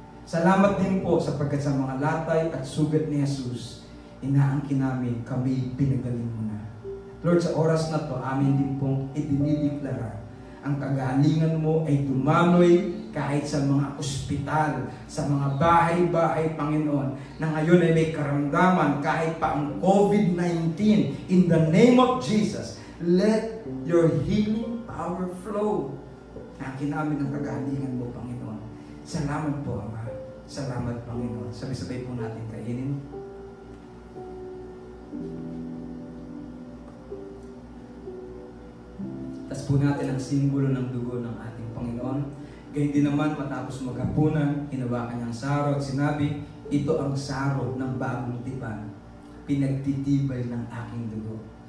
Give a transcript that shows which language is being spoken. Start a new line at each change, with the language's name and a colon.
Filipino: Salamat din po sapagkat sa mga latay at sugat ni Jesus, inaangkin namin, kami pinagaling mo na. Lord, sa oras na to, amin din pong idinideklara, ang kagalingan mo ay dumaloy kahit sa mga ospital, sa mga bahay-bahay, Panginoon, na ngayon ay may karamdaman kahit pa ang COVID-19.
English: In the name of Jesus, let your healing power flow.
Filipino: Angkin namin ang kagalingan mo, Panginoon. Salamat po, Ama. Salamat, Panginoon. Sabay-sabay po natin kainin. Tapos Iligtas po natin ang simbolo ng dugo ng ating Panginoon. Gayun din naman, matapos maghapunan, hinawakan niyang saro at sinabi, ito ang saro ng bagong tipan, pinagtitibay ng aking dugo.